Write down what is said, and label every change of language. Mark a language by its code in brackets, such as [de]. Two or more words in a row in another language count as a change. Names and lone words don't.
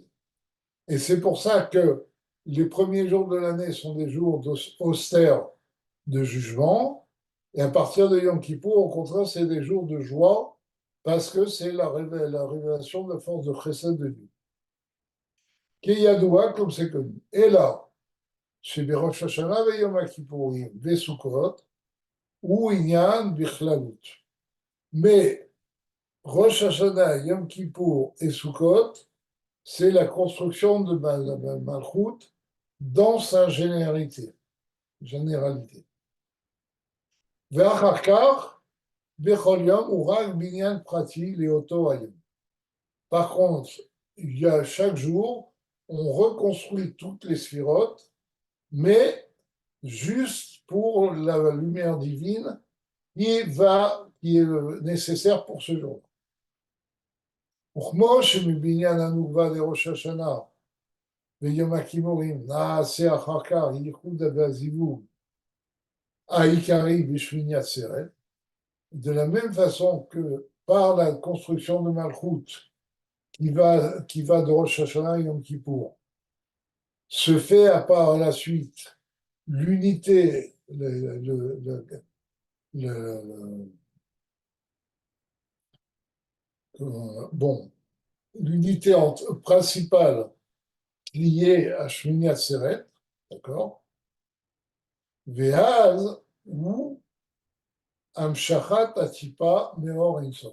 [fr] Et c'est pour ça que les premiers jours de l'année sont des jours austères de jugement, et à partir de Yom Kippour, au contraire, c'est des jours de joie, parce que c'est la révélation de la force de Chesed de Dieu. Keyadoua, comme c'est connu. Et là, chez Rosh Hashanah et [he] יום הכיפורים וסוכות, [fr] ou [he] ענין בכללות. [fr] Mais Rosh Hashanah, Yom Kippour et Sukkot, c'est la construction de Malchut dans sa généralité. [he] ואחר כך, בכל יום הוא רק בניין פרטי לאותו היום. [fr] Par contre, il y a chaque jour, on reconstruit toutes les sphirotes, mais juste pour la lumière divine qui est nécessaire pour ce jour. [he] וכמו שמבניין הנוקבה לראש השנה ויום הכיפורים נעשה אחר כך ייחוד והזיווג העיקרי בשמיני עצרת, [fr] de la même façon que par la construction de Malchut, qui va de Rosh Hashanah et Yom Kippour, se fait à part la suite l'unité, bon, l'unité principale liée à Shmini Atzeret, d'accord, [he] ואז הוא המשכת טיפה מאור אין סוף.